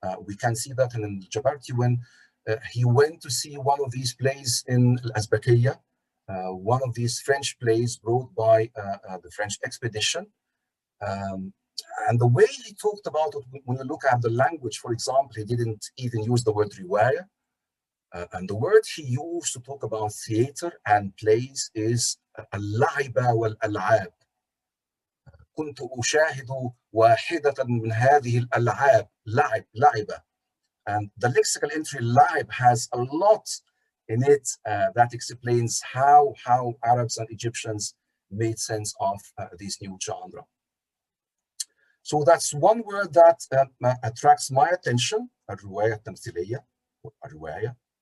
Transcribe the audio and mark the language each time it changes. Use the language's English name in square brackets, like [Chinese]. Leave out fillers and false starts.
[English] We can see that in Jabarti when he went to see one of these plays in Al-Azbakiya, one of these French plays brought by the French expedition. And the way he talked about it, when you look at the language, for example, he didn't even use the word riwaya. And the word he used to talk about theater and plays is [Arabic] اللعبة والألعاب. كنت أشاهد واحدة من هذه الألعاب لعبة. [English] And the lexical entry لعب has a lot in it that explains how Arabs and Egyptians made sense of this new genre. So that's one word that attracts my attention, [Arabic] الرواية التمثيلية, الرواية.